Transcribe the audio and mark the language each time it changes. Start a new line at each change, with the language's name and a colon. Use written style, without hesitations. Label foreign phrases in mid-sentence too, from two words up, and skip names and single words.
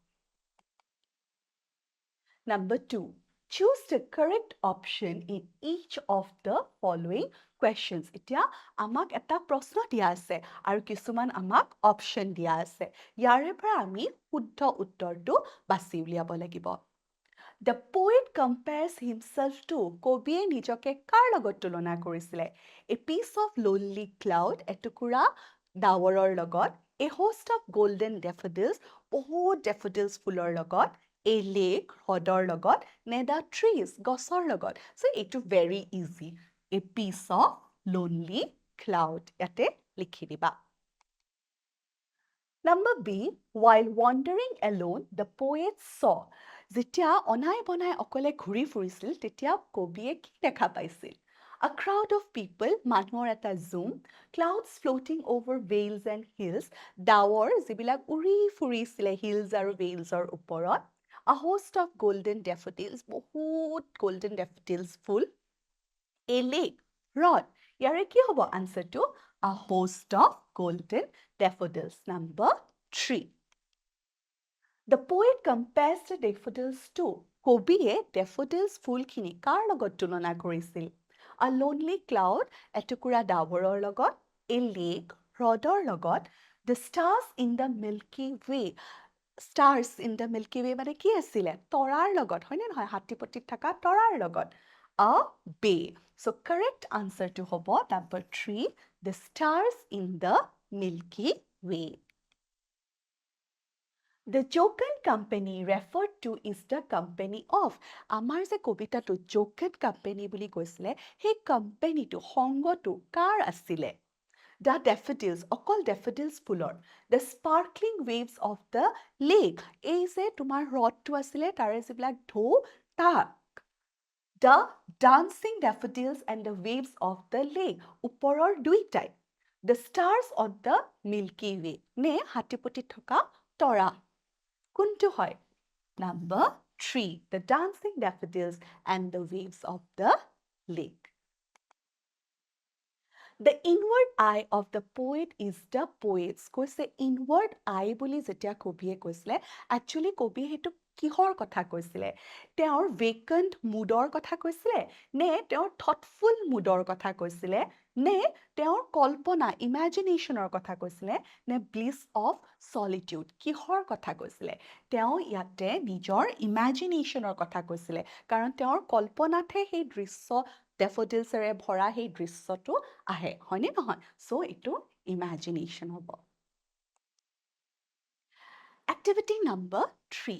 English: Number 2 choose the correct option in each of the following questions
Assamese: এতিয়া আমাক এটা প্ৰশ্ন দিয়া আছে আৰু কিছুমান আমাক অপচন দিয়া আছে ইয়াৰে পৰা আমি শুদ্ধ উত্তৰটো বাছি উলিয়াব লাগিব
English: The poet compares himself to
Assamese: কবিয়ে নিজকে কাৰ লগত তুলনা কৰিছিলে
English: A piece of lonely cloud
Assamese: এটুকুৰা ডাৱৰৰ লগত
English: A host of golden daffodils
Assamese: বহুত daffodils ফুলৰ লগত
English: A lake
Assamese: হ্ৰদৰ লগত নে
English: the trees
Assamese: গছৰ লগত
English: so এইটো very easy A piece of lonely cloud
Assamese: ইয়াতে লিখি দিবা
English: Number B, while wandering alone, the poet saw.
Assamese: যেতিয়া অনাই বনাই অকলে ঘূৰি ফুৰিছিল তেতিয়া কবিয়ে কি দেখা পাইছিল
English: A crowd of people,
Assamese: মানুহৰ এটা zoom,
English: clouds floating over vales and hills,
Assamese: ডাৱৰ যিবিলাক উৰি ফুৰিছিলে hills আৰু valesৰ ওপৰত,
English: a host of golden daffodils, বহুত golden daffodils ফুল, a lake,
Assamese: h্ৰদ, ইয়াৰে কি হ'ব আনসাৰটো
English: A host of golden daffodils. Number 3. The poet compares the daffodils to
Assamese: কবিয়ে daffodils ফুলখিনি কাৰ লগত তুলনা কৰিছিল
English: A lonely cloud
Assamese: এটুকুৰা ডাৱৰৰ লগত
English: A lake
Assamese: হ্ৰদৰ লগত
English: The stars in the Milky Way Stars in the Milky Way
Assamese: মানে কি আছিলে তৰাৰ লগত হয়নে নহয় হাতীপটিত থকা তৰাৰ লগত
English: A bay So correct answer to হ'ব number 3 The stars in the Milky Way The Joken company referred to is the company of
Assamese: আমাৰ যে কবিতাটো Joken company বুলি কৈছিলে সেই কোম্পানীটো সংগটো কাৰ আছিলে
English: The daffodils
Assamese: অকল daffodils ফুলৰ
English: The sparkling waves of the lake
Assamese: এই যে তোমাৰ হ্ৰদটো আছিলে তাৰে যিবিলাক ঢৌ তাক
English: The dancing daffodils and the waves of the lake
Assamese: ওপৰৰ দুইটাই
English: The stars on the Milky Way
Assamese: নে হাতীপটিত থকা তৰা কোনটো হয়
English: Number 3 The dancing daffodils and the waves of the lake The inward eye of the poet is the poet's কৈছে inward eye
Assamese: বুলি যেতিয়া কবিয়ে কৈছিলে
English: actually
Assamese: কবিয়ে হেতু কিহৰ কথা কৈছিলে তেওঁৰ
English: vacant mood
Assamese: ৰ কথা কৈছিলে নে তেওঁৰ
English: thoughtful mood
Assamese: ৰ কথা কৈছিলে নে তেওঁৰ কল্পনা ইমেজিনেশ্যনৰ কথা কৈছিলে নে
English: bliss of solitude
Assamese: কিহৰ কথা কৈছিলে তেওঁ ইয়াতে নিজৰ ইমেজিনেশ্যনৰ কথা কৈছিলে কাৰণ তেওঁৰ কল্পনাতহে সেই দৃশ্য ডেফোডিলছেৰে ভৰা সেই দৃশ্যটো আহে হয়নে নহয় চ' এইটো ইমেজিনেশ্যন হ'ব
English: Activity number 3.